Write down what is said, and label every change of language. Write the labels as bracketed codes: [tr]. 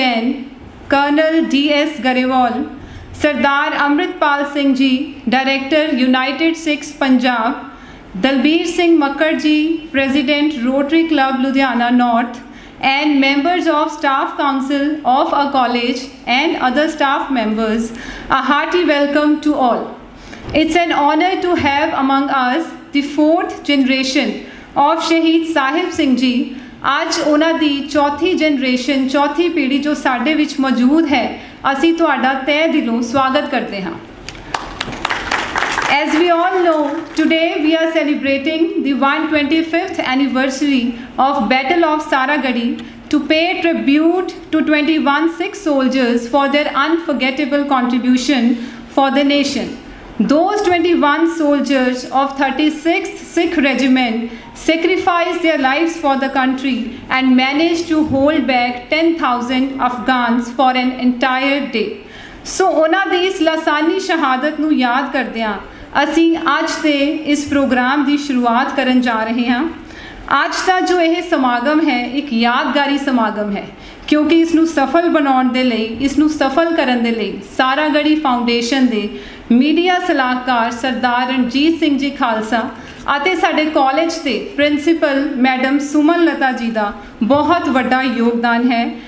[en] Jain, Colonel D.S. Garewal, Sardar Amritpal Singh ji, Director United Sikhs Punjab, Dalbir Singh Makkar ji, President Rotary Club Ludhiana North, and members of Staff Council of our college and other staff members, a hearty welcome to all. It's an honor to have among us the 4th generation of Shaheed Sahib Singh ji. [pa] ਅੱਜ ਉਹਨਾਂ ਦੀ ਚੌਥੀ generation, ਚੌਥੀ ਪੀੜ੍ਹੀ ਜੋ ਸਾਡੇ ਵਿੱਚ ਮੌਜੂਦ ਹੈ, ਅਸੀਂ ਤੁਹਾਡਾ ਤਹਿ ਦਿਲੋਂ ਸਵਾਗਤ ਕਰਦੇ ਹਾਂ। [en] As we all know, today we are celebrating the 125th anniversary of Battle of Saragadi to pay tribute to 21 Sikh soldiers for their unforgettable contribution for the nation. Those 21 soldiers of 36th Sikh Regiment sacrificed their lives for the country and managed to hold back 10,000 Afghans for an entire day. [pa] So ਉਹਨਾਂ ਦੀ ਇਸ ਲਾਸਾਨੀ ਸ਼ਹਾਦਤ ਨੂੰ ਯਾਦ ਕਰਦਿਆਂ ਅਸੀਂ ਅੱਜ ਦੇ ਇਸ ਪ੍ਰੋਗਰਾਮ ਦੀ ਸ਼ੁਰੂਆਤ ਕਰਨ ਜਾ ਰਹੇ ਹਾਂ। ਅੱਜ ਦਾ ਜੋ ਇਹ ਸਮਾਗਮ ਹੈ ਇੱਕ ਯਾਦਗਾਰੀ ਸਮਾਗਮ ਹੈ, ਕਿਉਂਕਿ ਇਸ ਨੂੰ ਸਫਲ ਬਣਾਉਣ ਦੇ ਲਈ, ਇਸ ਨੂੰ ਸਫਲ ਕਰਨ ਦੇ ਲਈ ਸਾਰਾਗੜੀ ਫਾਊਂਡੇਸ਼ਨ ਦੇ ਮੀਡੀਆ ਸਲਾਹਕਾਰ ਸਰਦਾਰ ਰਣਜੀਤ ਸਿੰਘ ਜੀ ਖਾਲਸਾ ਅਤੇ ਸਾਡੇ ਕਾਲਜ ਦੇ ਪ੍ਰਿੰਸੀਪਲ ਮੈਡਮ ਸੁਮਨ ਲਤਾ ਜੀ ਦਾ ਬਹੁਤ ਵੱਡਾ ਯੋਗਦਾਨ ਹੈ।